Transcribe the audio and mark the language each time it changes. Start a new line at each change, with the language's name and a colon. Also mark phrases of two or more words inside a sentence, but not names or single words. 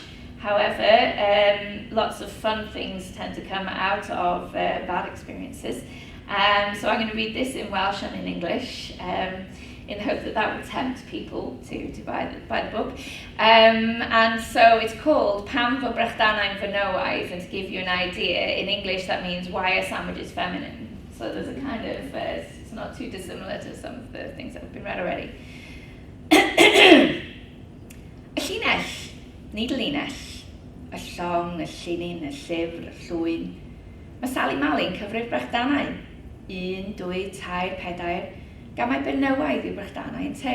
English: However, lots of fun things tend to come out of bad experiences. So I'm going to read this in Welsh and in English, in the hope that that will tempt people to buy the book. And so it's called Pam fo brechdanau'n fenywaidd, and to give you an idea, in English that means why are sandwiches feminine? So there's a kind of, it's not too dissimilar to some of the things that have been read already.
Welsh: Y llinell, nid y linell, y llong, y llinyn, y llyfr, y llwyn. Mae Sally Mali'n cyfrif brechdanau. 1, 2, 3, 4, gan mai benywaidd yw brechdanau yn te.